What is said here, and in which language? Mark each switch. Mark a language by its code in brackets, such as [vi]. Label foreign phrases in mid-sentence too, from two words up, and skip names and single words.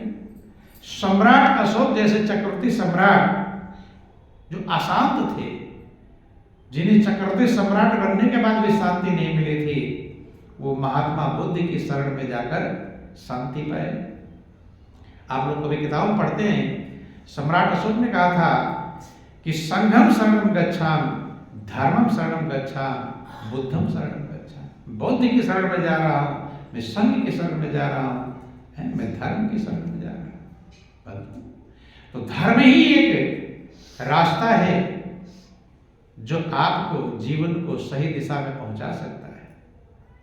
[hi] सम्राट अशोक जैसे चक्रवर्ती सम्राट जो अशांत थे, जिन्हें चक्रवर्ती सम्राट बनने के बाद भी शांति नहीं मिली थी, वो महात्मा बुद्ध की शरण में जाकर शांति पाए। आप लोग कभी किताब पढ़ते हैं, सम्राट अशोक ने कहा था कि [pi] संघम शरणम गच्छामि, धर्मम शरणम गच्छामि, बुद्धम शरणम गच्छामि। [hi] बौद्ध की शरण में जा रहा हूं, मैं संघ की शरण में जा रहा हूं, मैं धर्म की शरण में जा रहा हूं। तो धर्म ही एक रास्ता है जो आपको जीवन को सही दिशा में पहुंचा सकता है।